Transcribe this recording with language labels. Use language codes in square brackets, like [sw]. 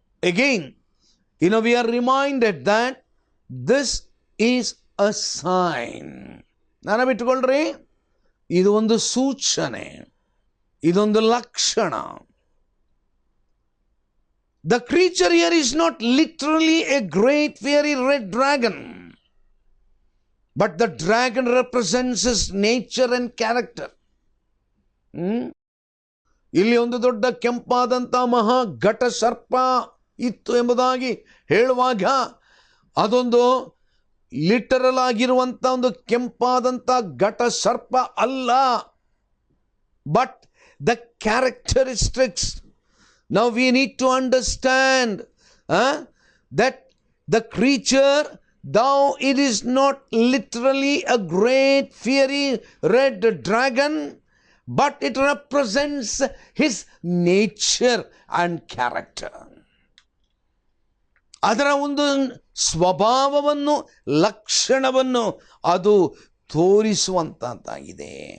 [en] Again, we are reminded that this is a sign. [kn] ನೆನಪಿಟ್ಟುಕೊಳ್ಳ್ರಿ, ಇದು ಒಂದು ಸೂಚನೆ, ಇದೊಂದು ಲಕ್ಷಣ. [en] The creature here is not literally a great fiery red dragon. But the dragon represents his nature and character. [kn] ಇಲ್ಲಿ ಒಂದು ದೊಡ್ಡ ಕೆಂಪಾದಂಥ ಮಹಾ ಘಟ ಸರ್ಪ ಇತ್ತು ಎಂಬುದಾಗಿ ಹೇಳುವಾಗ ಅದೊಂದು ಲಿಟರಲ್ ಆಗಿರುವಂಥ ಒಂದು ಕೆಂಪಾದಂಥ ಘಟ ಸರ್ಪ ಅಲ್ಲ. [en] But the characteristics, now we need to understand that the creature, though it is not literally a great fiery red dragon, but it represents his nature and character. [kn] ಅದರ ಒಂದು ಸ್ವಭಾವವನ್ನು, ಲಕ್ಷಣವನ್ನು ಅದು ತೋರಿಸುವಂತಾಗಿದೆ.